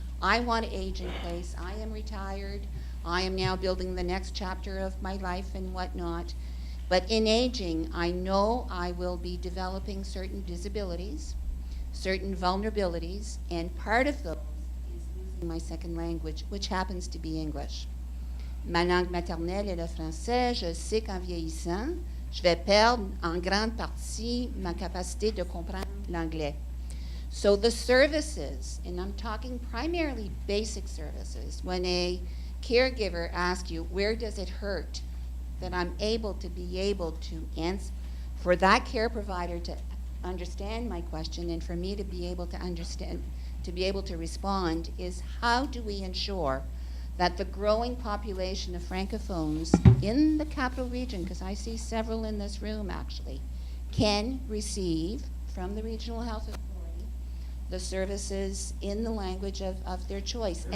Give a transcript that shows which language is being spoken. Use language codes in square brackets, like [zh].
[en] I want to age in place. I am retired. I am now building the next chapter of my life and whatnot. But in aging, I know I will be developing certain disabilities, certain vulnerabilities, and part of those is using my second language, which happens to be English. [fr] Ma langue maternelle est le français. Je sais qu'en vieillissant, je vais perdre en grande partie ma capacité de comprendre l'anglais. [en] So the services, and I'm talking primarily basic services, when a caregiver asks you, where does it hurt, that I'm able to answer, for that care provider to understand my question and for me to be able to understand, to be able to respond, is how do we ensure that the growing population of Francophones in the Capital Region, because I see several in this room actually, can receive from the Regional Health Authority the services in the language of their choice.